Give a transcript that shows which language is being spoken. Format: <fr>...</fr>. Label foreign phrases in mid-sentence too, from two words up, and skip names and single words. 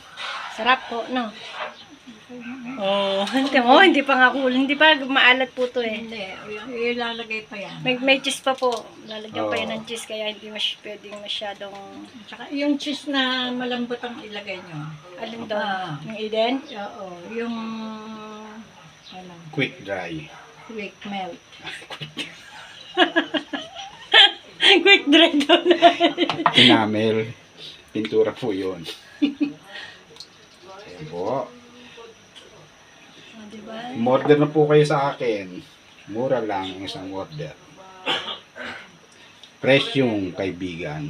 <tl>Sarap po, no? Oh, hindi pa nga cool. Hindi pa maalat po to eh. Hindi, ilalagay pa yan. May cheese pa po. Lalagyan pa yan Oo. ng cheese kaya hindi pwedeng masyadong... Saka yung cheese na malambot ang ilagay nyo. Alin doon? Yung Eden? Oo, yung ano,</tl> <en>Quick dry. quick melt. Quick dry</en> <tl>doon. Enamel. Pintura po yun. Ayan po. Diba? Order na po kayo sa akin. Mura lang ang isang order. Fresh yung kaibigan.</tl>